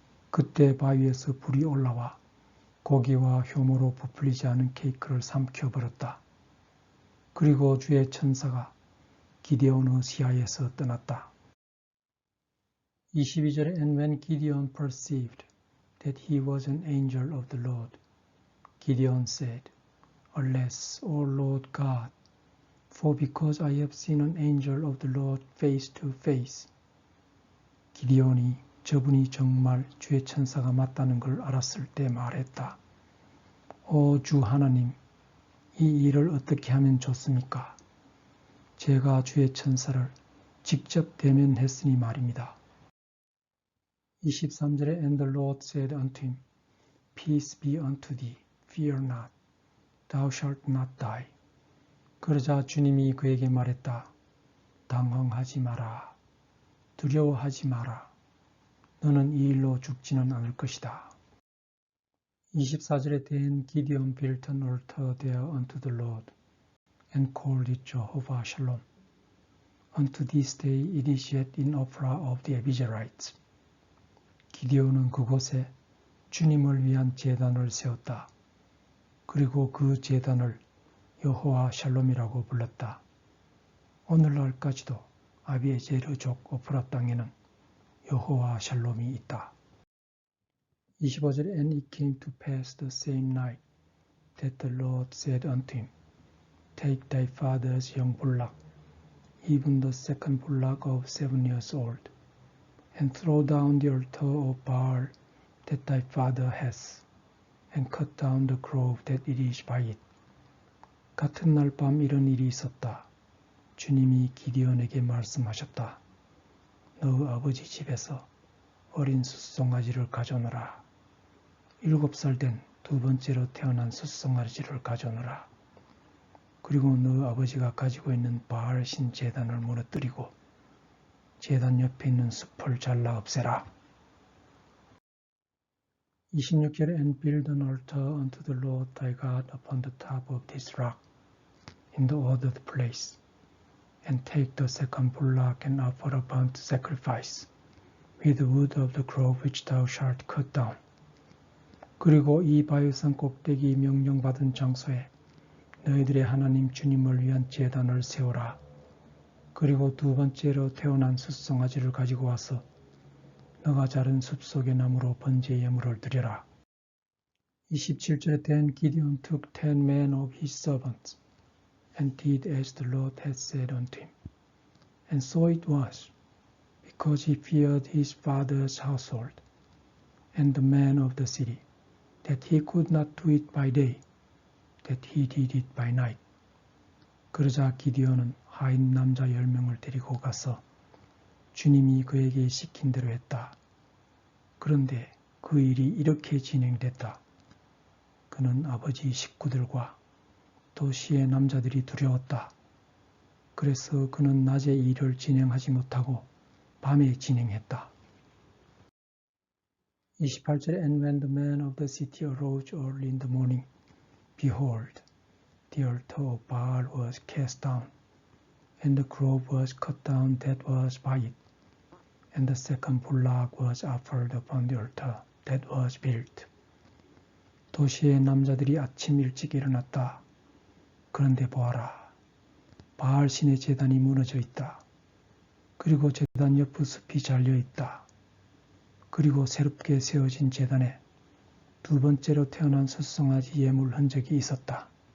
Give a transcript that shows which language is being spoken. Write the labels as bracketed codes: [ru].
[ko] 그때 바위에서 불이 올라와 고기와 효모로 부풀리지 않은 케이크를 삼켜버렸다. 그리고 주의 천사가 기드온의 시야에서 떠났다. 22절에 [en] And when Gideon perceived that he was an angel of the Lord, Gideon said, Alas, O Lord God, for because I have seen an angel of the Lord face to face. [ko] 기드온이 저분이 정말 주의 천사가 맞다는 걸 알았을 때 말했다. 오 주 하나님, 이 일을 어떻게 하면 좋습니까? 제가 주의 천사를 직접 대면했으니 말입니다. 23절에 [en] And the Lord said unto him, Peace be unto thee, fear not, thou shalt not die. [ko] 그러자 주님이 그에게 말했다. 당황하지 마라. 두려워하지 마라. 너는 이 일로 죽지는 않을 것이다. 24절에 [en] Then Gideon built an altar there unto the Lord, and called it Jehovah Shalom. Unto this day it is yet in Ophrah of the Abiezrites. [ko] 기드온은 그곳에 주님을 위한 제단을 세웠다. 그리고 그 제단을 여호와 샬롬이라고 불렀다. 오늘날까지도 아비에제르족 오프라 땅에는 여호와 샬롬이 있다. 25절에 [en] And it came to pass the same night that the Lord said unto him, Take thy father's young bullock, even the second bullock of 7 years old, and throw down the altar of Baal that thy father has, and cut down the grove that it is by it. [ko] 같은 날 밤 이런 일이 있었다. 주님이 기드온에게 말씀하셨다. 너 아버지 집에서 어린 숫송아지를 가져오너라. 7살 된 두 번째로 태어난 숫송아지를 가져오너라. 그리고 너 아버지가 가지고 있는 바알 신 제단을 무너뜨리고 제단 옆에 있는 숲을 잘라 없애라. 26절에 [en] And build an altar unto the Lord thy God upon the top of this rock, in the ordered place, and take the second bullock and offer a burnt sacrifice, with the wood of the grove which thou shalt cut down. [ko] 그리고 이 바위산 꼭대기 명령받은 장소에 너희들의 하나님 주님을 위한 제단을 세우라. 그리고 두 번째로 태어난 숫송아지를 가지고 와서 너가 자른 숲속의 나무로 번제 예물을 드려라. 27절에 [en] Then Gideon took 10 men of his servants, and did as the Lord had said unto him. And so it was, because he feared his father's household, and the men of the city, that he could not do it by day, that he did it by night. [ko] 그러자 기드온은 하인 남자 10명을 데리고 가서 주님이 그에게 시킨 대로 했다. 그런데 그 일이 이렇게 진행됐다. 그는 아버지 식구들과 도시의 남자들이 두려웠다. 그래서 그는 낮에 일을 진행하지 못하고 밤에 진행했다. 28절에 [en] And when the men of the city arose early in the morning, behold, the altar of Baal was cast down, and the grove was cut down that was by it, and the second bullock was offered upon the altar that was built. [ko] 도시의 남자들이 아침 일찍 일어났다. 그런데 보아라, 바알 신의 제단이 무너져 있다. 그리고 제단 옆의 숲이 잘려 있다. 그리고 새롭게 세워진 제단에 두 번째로 태어난 숫송아지 예물 흔적이 있었다.